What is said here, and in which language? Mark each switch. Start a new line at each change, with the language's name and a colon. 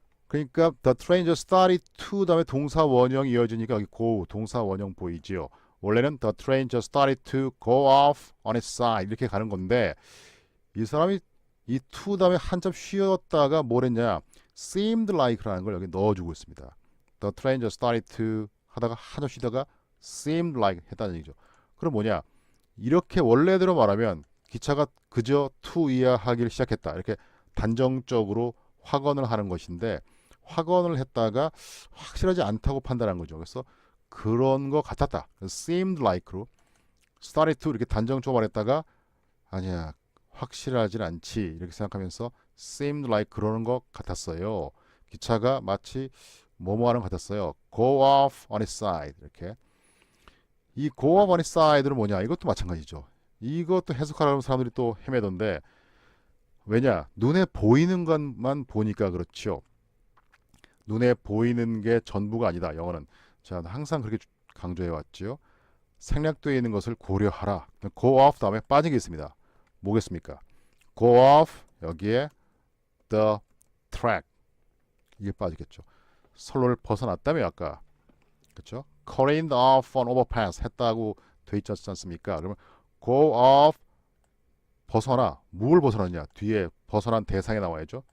Korean: 그러니까
English: the train just started to
Korean: 다음에 동사 원형이 이어지니까 여기
English: go
Korean: 동사 원형 보이지요. 원래는
English: the train just started to go off on its side
Korean: 이렇게 가는 건데 이 사람이 이 to 다음에 한참 쉬었다가 뭘 했냐
English: seemed like
Korean: 라는 걸 여기 넣어주고 있습니다.
English: The train just started to
Korean: 하다가 한참 쉬다가
English: seemed like
Korean: 했다는 얘기죠. 그럼 뭐냐 이렇게 원래대로 말하면 기차가 그저 to 이하하기를 시작했다. 이렇게 단정적으로 확언을 하는 것인데 확언을 했다가 확실하지 않다고 판단한 거죠. 그래서 그런 거 같았다.
English: seemed like
Korean: 로
English: started to
Korean: 이렇게 단정적으로 말했다가 아니야 확실하진 않지 이렇게 생각하면서 seemed like 그러는 것 같았어요. 기차가 마치 뭐뭐 하는 것 같았어요.
English: go off on its side
Korean: 이렇게 이 go off on its side는 뭐냐 이것도 마찬가지죠. 이것도 해석하려는 사람들이 또 헤매던데 왜냐 눈에 보이는 것만 보니까 그렇죠. 눈에 보이는 게 전부가 아니다. 영어는 자 항상 그렇게 강조해 왔죠. 생략되어 있는 것을 고려하라.
English: go off
Korean: 다음에 빠진 게 있습니다. 뭐겠습니까?
English: go off
Korean: 여기에
English: the track
Korean: 이게 빠지겠죠. 선로를 벗어났다며 아까 그렇죠?
English: careened off on overpass
Korean: 했다고 돼 있지 않습니까? 그러면
English: go off
Korean: 벗어나 뭘 벗어났냐? 뒤에 벗어난 대상이 나와야죠.